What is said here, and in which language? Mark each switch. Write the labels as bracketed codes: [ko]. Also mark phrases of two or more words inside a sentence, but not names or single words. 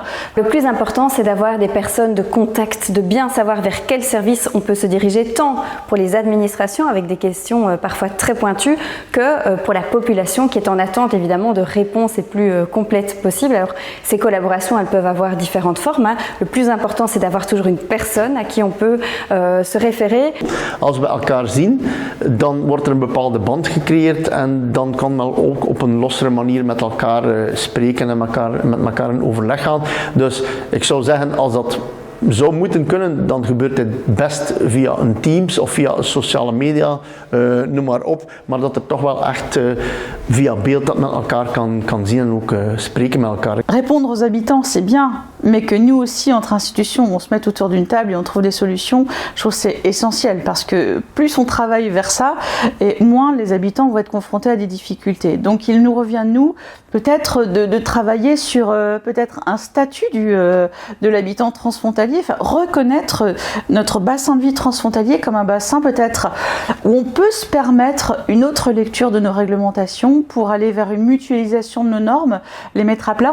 [fr] Le plus important, c'est d'avoir des personnes de contact, de bien savoir vers quel service on peut se diriger, tant pour les administrations, avec des questions parfois très pointues, que pour la population qui est en attente évidemment de réponses les plus complètes possibles. Alors, ces collaborations, elles peuvent avoir différentes formes. Le plus important, c'est d'avoir toujours une personne à qui on peut se référer. [nl] Als we elkaar zien, dan wordt er een bepaalde band gecreëerd en dan kan men ook op een lossere manier met elkaar spreken en met elkaar in overleg gaan. Dus ik zou zeggen, als dat zou moeten kunnen, dan gebeurt dit best via een Teams of via sociale media, noem maar op. Maar dat er toch wel echt via beeld dat men elkaar kan zien en ook spreken met elkaar. [fr] Répondre aux habitants, c'est bien, mais que nous aussi, entre institutions, on se mette autour d'une table et on trouve des solutions, je trouve que c'est essentiel parce que plus on travaille vers ça, et moins les habitants vont être confrontés à des difficultés. Donc il nous revient, nous, peut-être de travailler sur peut-être un statut de l'habitant transfrontalier, enfin, reconnaître notre bassin de vie transfrontalier comme un bassin peut-être où on peut se permettre une autre lecture de nos réglementations pour aller vers une mutualisation de nos normes, les mettre à plat.